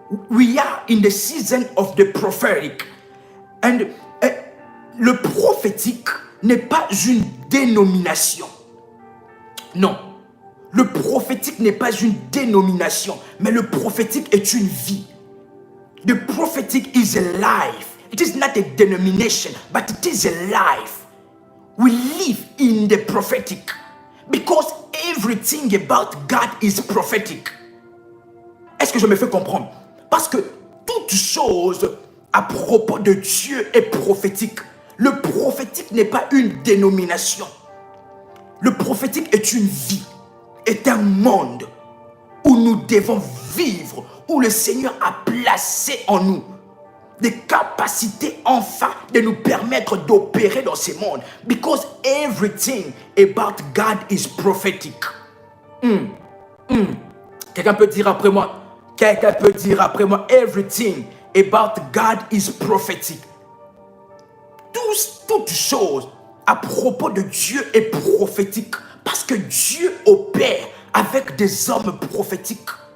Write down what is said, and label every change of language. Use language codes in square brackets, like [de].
[en] We are in the season of the prophetic. [fr] And le prophétique n'est pas une dénomination. Non. Le prophétique n'est pas une dénomination, mais le prophétique est une vie. [en] The prophetic is a life. It is not a denomination, but it is a life. We live in the prophetic because everything about God is prophetic. [fr] Est-ce que je me fais comprendre? Parce que toute chose à propos de Dieu est prophétique. Le prophétique n'est pas une dénomination. Le prophétique est une vie, est un monde où nous devons vivre, où le Seigneur a placé en nous des capacités enfin de nous permettre d'opérer dans ce monde. [en] Because everything about God is prophetic. [fr] Quelqu'un peut dire après moi, [en] everything about God is prophetic. [fr] Toute chose à propos de Dieu est prophétique. Parce que Dieu opère avec des hommes prophétiques.